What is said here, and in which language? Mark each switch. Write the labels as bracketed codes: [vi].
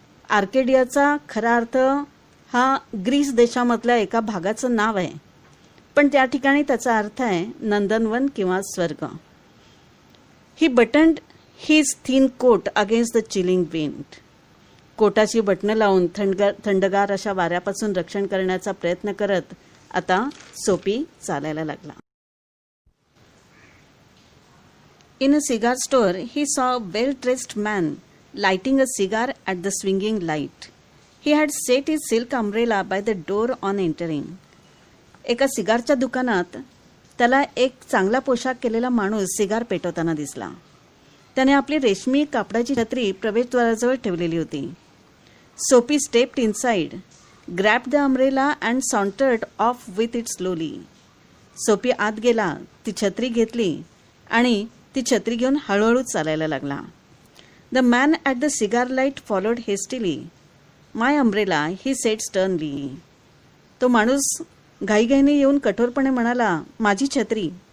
[mr] आर्केडियाचा खरा अर्थ हा ग्रीस देशामधल्या एका भागाचं नाव आहे, पण त्या ठिकाणी त्याचा अर्थ आहे नंदनवन किंवा स्वर्ग. [en] He buttoned his thin coat against the chilling wind. [mr] कोटाची बटणं लावून थंडगार अशा वाऱ्यापासून रक्षण करण्याचा प्रयत्न करत आता सोपी चालायला लागला. [en] In a cigar store, he saw a well-dressed man lighting a cigar at the swinging light. He had set his silk umbrella by the door on entering. [mr] एका सिगारच्या दुकानात त्याला एक चांगला पोशाख केलेला माणूस सिगार पेटवताना दिसला. त्याने आपली रेशमी कापडाची छत्री प्रवेशद्वाराजवळ ठेवलेली होती. [en] Soapy stepped inside, grabbed the umbrella and sauntered off with it slowly. [mr] सोपी आत गेला, ती छत्री घेतली आणि ती छत्री घेऊन हळूहळू चालायला लागला. [en] The man at the cigar light followed hastily. My umbrella, he said sternly. [mr] तो माणूस घाईघाईने येऊन कठोरपणे म्हणाला, माझी छत्री.